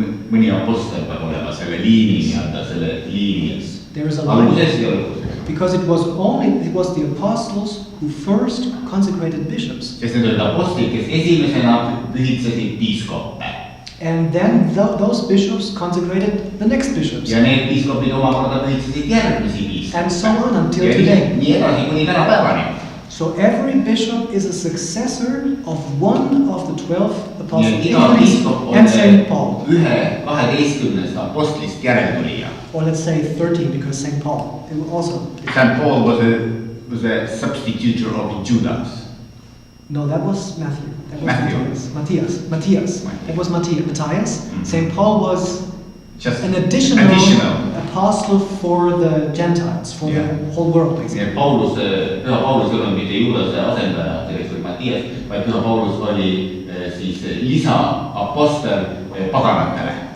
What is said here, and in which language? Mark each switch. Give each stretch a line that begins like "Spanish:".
Estonian: Mõni apostel peab olema selle liini selle liini aluses ja lõpuses.
English: Because it was the apostles who first consecrated bishops.
Estonian: Sest need olid apostlid, kes esimesena pühitsesid piiskoppe.
English: And then those bishops consecrated the next bishops.
Estonian: Ja need piiskopid omakorda pühitsesid järgmisi piiskoppe.
English: And so on until today.
Estonian: Nii edasi kuni tänapäevani.
English: So every bishop is a successor of one of the 12 apostles, and Saint Paul.
Estonian: Ühe 12 apostlist järeltulija.
English: Or let's say 13, because Saint Paul also. Saint Paul was a substitute of Judas. No, that was Matthew. That was Matthias. That was Matthias. Saint Paul was just an additional apostle for the Gentiles, for the whole world, basically.
Estonian: Püha Paulus ei olnud mitte Juudase asendaja, kelleks oli Matthias, vaid Püha Paulus oli siis lisaapostel paganatele.